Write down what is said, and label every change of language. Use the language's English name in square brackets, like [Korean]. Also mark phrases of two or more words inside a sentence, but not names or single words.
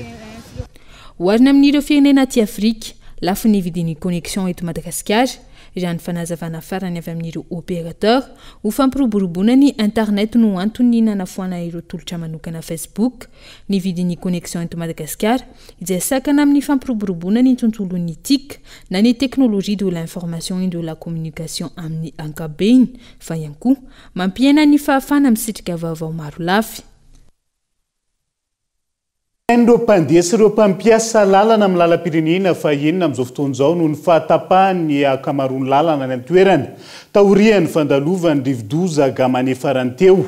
[Malagasy] hoarina amin'ireo firenena aty Afrika lafo ny vidin'ny connexion eto Madagasikara raha ny fanazavana farany avy amin'ireo opérateur ho fampiroboroboana ny internet no antony nanafoana ireo tolotra manokana Facebook ny vidin'ny connexion eto Madagasikara izay sakana amin'ny fampiroboroboana ny tontolon'ny TIC na ny teknolojia [French] de l'information et de la communication [Malagasy] amin'ny ankabeny fa ihany koa mampiena ny fahafana misitrika vaovao maro lafy. Ireo mpandeha sy ireo mpampiasa lalana amin'ny lalam-pirenena fahenina amin'izao fotoana izao noho ny fahatapahany akamaroany lalana any an-toerany taorian'ny fandalovany rivodoza gamane farany teo.